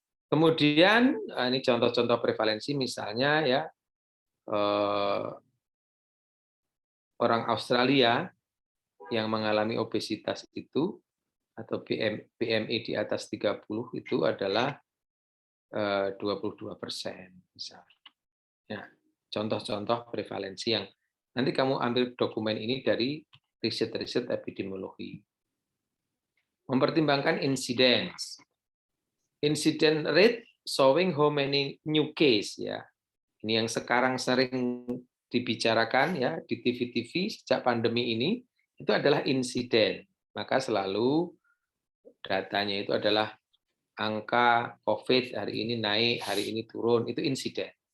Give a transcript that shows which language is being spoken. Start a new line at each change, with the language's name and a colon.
Indonesian: Kemudian ini contoh-contoh prevalensi misalnya ya orang Australia yang mengalami obesitas itu atau BMI di atas 30 itu adalah 22% misalnya. Ya, contoh-contoh prevalensi yang nanti kamu ambil dokumen ini dari riset-riset epidemiologi. Mempertimbangkan incidence.
English: Incident rate showing how many new case ya.
Indonesian: Ini yang sekarang sering dibicarakan ya di TV-TV sejak pandemi ini itu adalah insiden. Maka selalu datanya itu adalah angka COVID hari ini naik, hari ini turun, itu insiden.